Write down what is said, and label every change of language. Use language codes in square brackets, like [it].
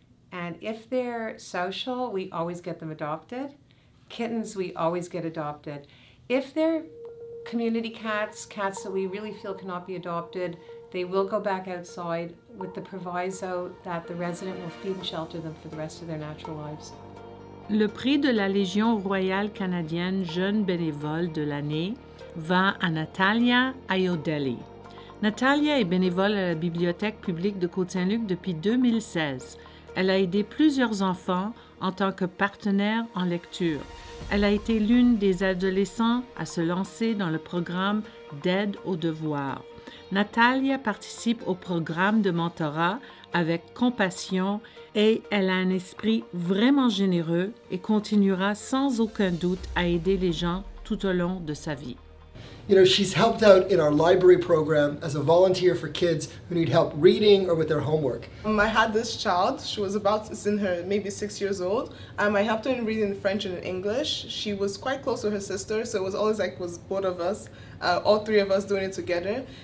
[en] And if they're social, we always get them adopted. Kittens, we always get adopted. If they're community cats, cats that we really feel cannot be adopted, they will go back outside with the proviso that the resident will feed and shelter them for the rest of their natural lives. [fr] Le prix de la Légion royale canadienne jeune bénévole de l'année va à Natalia Ayodele. Natalia est bénévole à la Bibliothèque publique de Côte Saint-Luc depuis 2016. Elle a aidé plusieurs enfants en tant que partenaire en lecture. Elle a été l'une des adolescents à se lancer dans le programme d'aide aux devoirs. Natalia participe au programme de mentorat avec compassion et elle a un esprit vraiment généreux et continuera sans aucun doute à aider les gens tout au long de sa vie. [en] You know, she's helped out in our library program as a volunteer for kids who need help reading or with their homework. I had this child, she was it's in her maybe 6 years old. I helped her in reading French and in English. She was quite close to her sister, so it was always like it was both of us, all three of us doing it together.